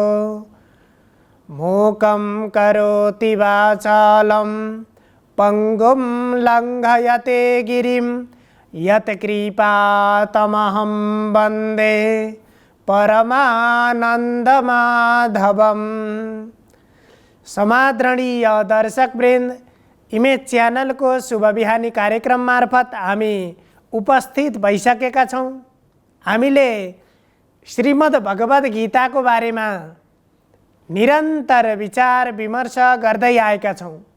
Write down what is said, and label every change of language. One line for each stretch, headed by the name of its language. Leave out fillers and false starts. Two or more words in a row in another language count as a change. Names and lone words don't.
Sanskrit: मूकं करोति वाचालं पंगुं लङ्घयते गिरिं यत्कृपातमहं वन्दे परमानन्दमाधवम्।
Nepali: समादरणीय दर्शकवृन्द, इमेज च्यानल को शुभ बिहानी कार्यक्रम मार्फत हामी उपस्थित भइसकेका छौँ। हामीले श्रीमद् भगवद गीता को बारेमा निरन्तर विचार विमर्श गर्दै आएका छौँ।